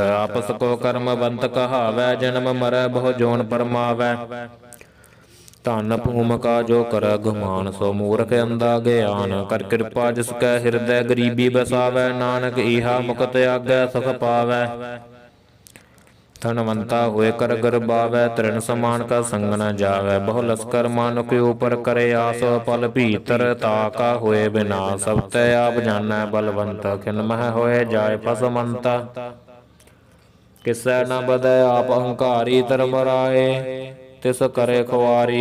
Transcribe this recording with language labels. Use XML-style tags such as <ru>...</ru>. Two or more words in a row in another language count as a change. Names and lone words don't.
<bra>ਆਪਸ ਕੋ ਕਰਮਵੰਤ ਕਹਾਵੈ, ਜਨਮ ਮਰੈ ਬਹੁ ਜੋਨ ਪਰਮਾਵੈ। ਧਨ ਭੂਮਿਕਾ ਜੋ ਕਰੈ ਗੁਮਾਨ, ਸੋ ਮੂਰਖ ਅੰਧਾ ਗਿਆਨ। ਕਰ ਕਿਰਪਾ ਜਿਸ ਕੈ ਹਿਰਦੈ ਗਰੀਬੀ ਬਸਾਵੈ, ਨਾਨਕ ਈਹਾ ਮੁਕਤ ਆਗੈ ਸੁਖ ਪਾਵੈ। धनवंता हुए कर गरबावै, तृण समान का संग न जावै। बहु लस्कर मानुक ऊपर करे आस, पल भीतर ताका हुए विनाश। सब तै आप जानै बलवंत, खिन मह होए जाय फसमंता। किसै न बदै आप अहंकारी, धर्म राए तिस करे खुआरी।</bra>